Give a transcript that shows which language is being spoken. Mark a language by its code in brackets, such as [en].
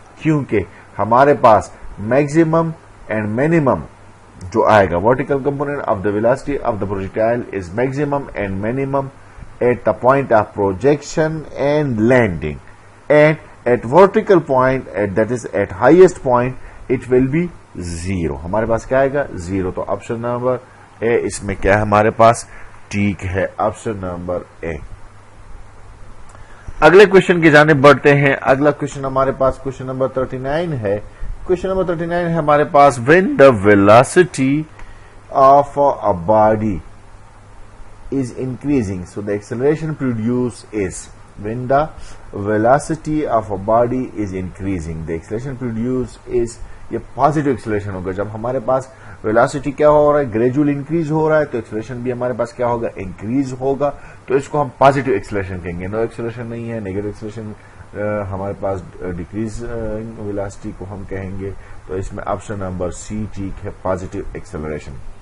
[ur] کیونکہ ہمارے پاس maximum and minimum جو آئے گا, [en] Vertical component of the velocity of the projectile is maximum and minimum at the point of projection and landing, and at vertical point that is at highest point it will be 0. [ur] ہمارے پاس کیا آئے گا, 0. تو option number اے اس میں کیا ہے ہمارے پاس ٹھیک ہے. آپشن نمبر اے. اگلے کوشچن کی جانب بڑھتے ہیں. اگلا کوشچن ہمارے پاس کوشچن نمبر 39 ہے. [en] question number 39 [ur] ہے ہمارے پاس, [en] when the velocity of a body is increasing so the acceleration produced is. when the velocity of a body is increasing, the acceleration produced is, [ur] یہ پازیٹو ایکسلریشن ہوگا. جب ہمارے پاس velocity کیا ہو رہا ہے, گریجول انکریز ہو رہا ہے, تو ایکسلریشن بھی ہمارے پاس کیا ہوگا, انکریز ہوگا. تو اس کو ہم پازیٹو ایکسلریشن کہیں گے. نو ایکسلریشن نہیں ہے, نیگیٹو ایکسلریشن ہمارے پاس ڈیکریز ویلاسٹی کو ہم کہیں گے. تو اس میں آپشن نمبر سی ٹھیک ہے, پازیٹو ایکسلریشن.